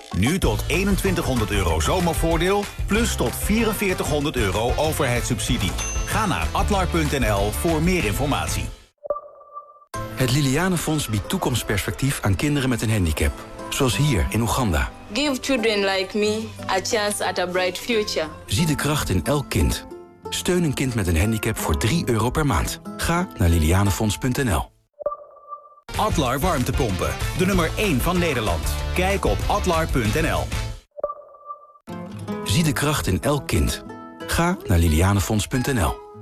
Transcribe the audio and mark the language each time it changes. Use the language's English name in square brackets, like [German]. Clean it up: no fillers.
[Dutch] Nu tot €2100 zomervoordeel, plus tot €4400 overheidssubsidie. Ga naar adler.nl voor meer informatie. Het Lilianenfonds biedt toekomstperspectief aan kinderen met een handicap. Zoals hier in Oeganda. [English] Give children like me a chance at a bright future. [Dutch] Zie de kracht in elk kind. Steun een kind met een handicap voor €3 per maand. Ga naar lilianefonds.nl. Adlar Warmtepompen, de nummer 1 van Nederland. Kijk op adlar.nl. Zie de kracht in elk kind. Ga naar lilianefonds.nl.